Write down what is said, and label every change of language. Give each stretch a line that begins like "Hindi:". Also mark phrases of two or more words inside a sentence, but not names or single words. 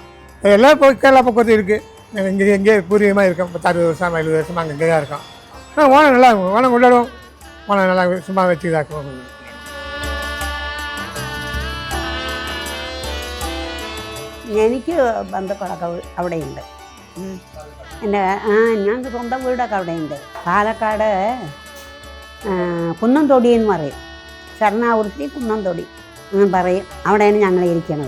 Tamil: எல்லாம் போய் கேரளா பக்கத்து இருக்குது. எங்கேயே பூர்வீகமாக இருக்கும். 60 வருஷம் 70 வருஷமாக அங்கே தான் இருக்கும். ஆனால் ஓணம் நல்லா இருக்கும். ஓணம் கொண்டாடுவோம். ஓணம் நல்லா சும்மா வச்சு தான் இருக்கும்.
Malayalam: എനിക്ക് ബന്ധുക്കളൊക്കെ അവിടെയുണ്ട്. ഞങ്ങൾക്ക് സ്വന്തം വീടൊക്കെ അവിടെയുണ്ട്. പാലക്കാട് കുന്നംതൊടി എന്ന് പറയും. ശരണാവൃത്തി കുന്നംതൊടി എന്ന് പറയും. അവിടെയാണ് ഞങ്ങൾ ഇരിക്കുന്നത്.